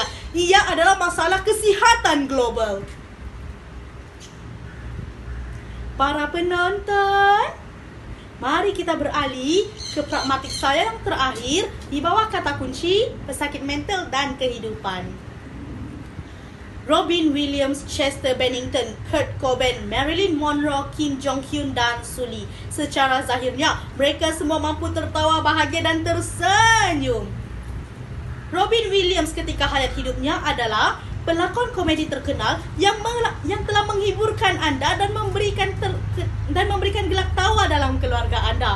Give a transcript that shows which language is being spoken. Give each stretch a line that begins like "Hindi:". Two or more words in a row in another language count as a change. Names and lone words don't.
Malay: Ia adalah masalah kesihatan global. Para penonton, mari kita beralih ke pragmatik saya yang terakhir di bawah kata kunci pesakit mental dan kehidupan. Robin Williams, Chester Bennington, Kurt Cobain, Marilyn Monroe, Kim Jong-hyun dan Sully. Secara zahirnya, mereka semua mampu tertawa bahagia dan tersenyum. Robin Williams ketika hayat hidupnya adalah pelakon komedi terkenal yang telah menghiburkan anda dan memberikan gelak tawa dalam keluarga anda.